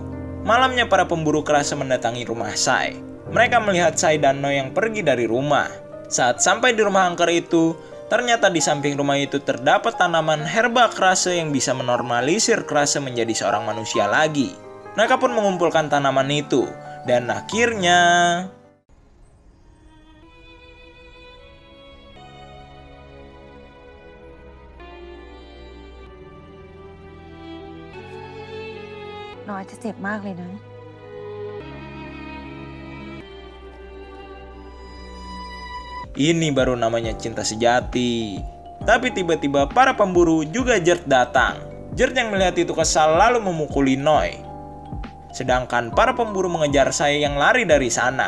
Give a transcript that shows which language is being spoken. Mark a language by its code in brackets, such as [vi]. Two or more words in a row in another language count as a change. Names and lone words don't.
[id] Malamnya para pemburu Krase mendatangi rumah Sai. Mereka melihat Sai dan Noi yang pergi dari rumah. Saat sampai di rumah angker itu, ternyata di samping rumah itu terdapat tanaman herba Krase yang bisa menormalisir Krase menjadi seorang manusia lagi. Mereka pun mengumpulkan tanaman itu, dan akhirnya... [th] น้อยจะเจ็บมากเลยนะ [id] Ini baru namanya cinta sejati. Tapi tiba-tiba para pemburu juga Jert datang. Jert yang melihat itu kesal lalu memukuli Noi. Sedangkan para pemburu mengejar saya yang lari dari sana.